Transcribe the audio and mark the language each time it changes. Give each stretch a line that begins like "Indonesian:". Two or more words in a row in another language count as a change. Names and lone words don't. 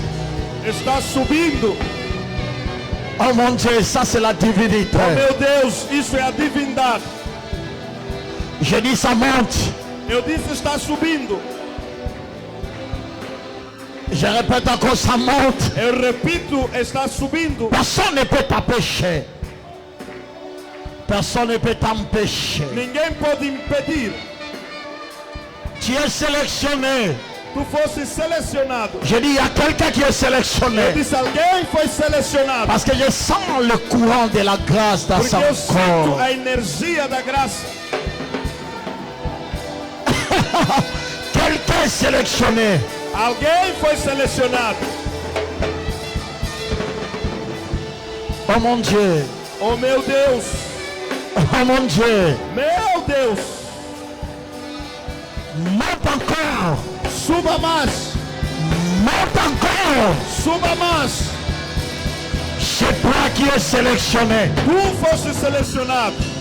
Portuguese: Está subindo.
French: Oh mon Dieu, ça c'est la divinité.
Portuguese: Oh meu Deus, isso é a divindade.
French: Je dis ça monte.
Portuguese: Eu disse está subindo.
French: Je répète encore, ça monte.
Portuguese: Eu repito, está subindo.
French: Personne ne peut t'empêcher. Personne ne peut t'empêcher.
Portuguese: Ninguém pode impedir.
French: Tu es sélectionné.
Portuguese: Tu fosse selecionado.
French: Je dis, il y a quelqu'un qui est
Portuguese: Eu
French: sélectionné.
Portuguese: disse, alguém foi selecionado.
French: Parce que je sens le courant de la grâce dans
Portuguese: Porque
French: son
Portuguese: eu sinto
French: corps.
Portuguese: a energia da graça.
French: Quelqu'un est sélectionné.
Portuguese: Alguém foi selecionado.
French: Oh mon Dieu.
Portuguese: Oh meu Deus.
French: Oh mon Dieu.
Portuguese: Meu Deus.
French: Monte encore.
Portuguese: Suba mais.
French: Monte encore.
Portuguese: Suba mais.
French: C'est toi qui es sélectionné.
Portuguese: Tu fosse selecionado.